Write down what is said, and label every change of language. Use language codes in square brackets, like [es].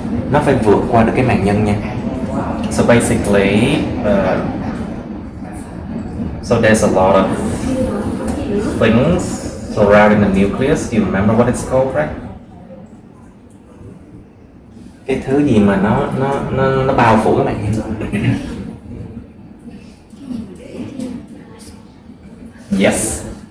[vi] Nó phải vượt qua được cái màng nhân nha. [en] So basically, so there's a lot of things surrounding the nucleus. You remember what it's called, right? [vi] Cái thứ gì mà nó bao phủ cái màng nhân. [en] Yes.